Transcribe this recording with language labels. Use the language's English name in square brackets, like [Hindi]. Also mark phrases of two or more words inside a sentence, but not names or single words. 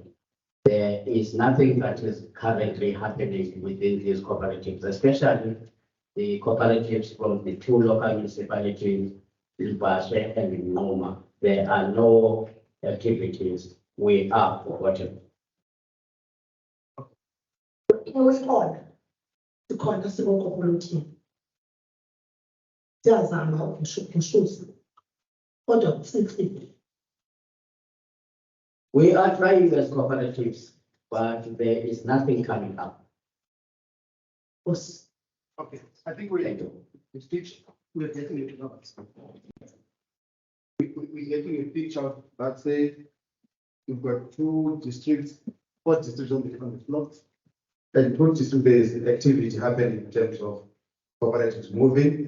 [English] There is nothing that is currently happening within these cooperatives, especially the cooperatives from the two local municipalities, Bashe and Noma. There are no activities. We are forgotten. [Xhosa] Sikhona sibonke siyazama ukushuza kodwa kusihlile. [English] We are trying as cooperatives, but there is nothing coming up. Okay, I think we're getting a picture. We're getting a picture that says you've got two districts, 4 districts on the plot, and 2 districts there is activity happening in terms of cooperatives moving.